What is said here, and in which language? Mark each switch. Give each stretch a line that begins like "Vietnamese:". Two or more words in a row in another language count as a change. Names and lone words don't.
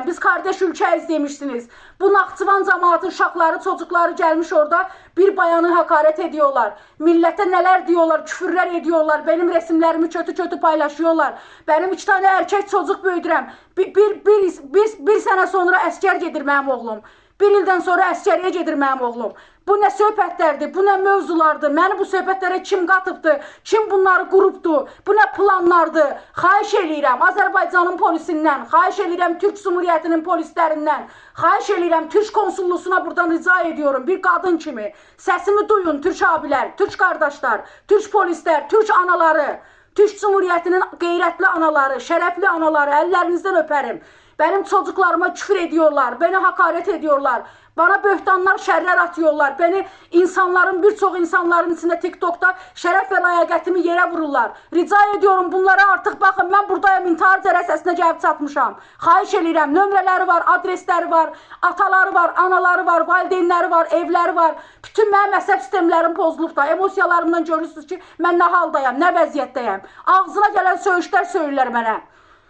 Turkish: Biz kardeş ülkeyiz demiştiniz. Bu Naxçıvan
Azerbaijani: cemaati uşaqları,
Turkish: çocukları gelmiş orada bir bayanı hakaret ediyorlar. Millete neler diyorlar, küfürler ediyorlar. Benim resimlerimi kötü paylaşıyorlar.
Azerbaijani: Benim 2 tane erkek çocuk böyüdürəm.
Turkish: Bir sene sonra
Azerbaijani: əskər gedir mənim oğlum. 1 ildən sonra əskəriyə gedir mənim oğlum. Bu nə söhbətlərdir, bu nə mövzulardır, məni bu söhbətlərə kim qatıbdır, kim bunları qurubdur, bu nə planlardır. Xahiş eləyirəm Azərbaycanın polisindən, xahiş eləyirəm
Turkish: Türk Cumhuriyetinin polislərindən,
Azerbaijani: xahiş eləyirəm Türk konsullusuna
Turkish: buradan rica ediyorum
Azerbaijani: bir qadın kimi. Səsimi duyun
Turkish: Türk abiler,
Azerbaijani: Türk qardaşlar, Türk polislər, Türk anaları,
Turkish: Türk Cumhuriyetinin
Azerbaijani: qeyrətli anaları, şərəfli anaları, əllərinizdən öpərim.
Turkish: Benim çocuklarıma küfür ediyorlar, beni hakaret ediyorlar, bana böhtanlar, şerler atıyorlar, beni birçok insanların içinde TikTok'ta şeref ve
Azerbaijani: layaqətimi yerə vururlar.
Turkish: Rica ediyorum bunlara artık bakın, ben buradayım,
Azerbaijani: intihar cərəsəsinə gəlib çatmışam. Xahiş eləyirəm, nömrələri var, adresləri var, ataları var, anaları var, valideynləri var, evləri var. Bütün mənim əsəb sistemlərim pozulub da, emosiyalarımdan görürsünüz ki, mən nə haldayam, nə vəziyyətdəyəm. Ağzına gələn söyüşlər söyürlər mənə.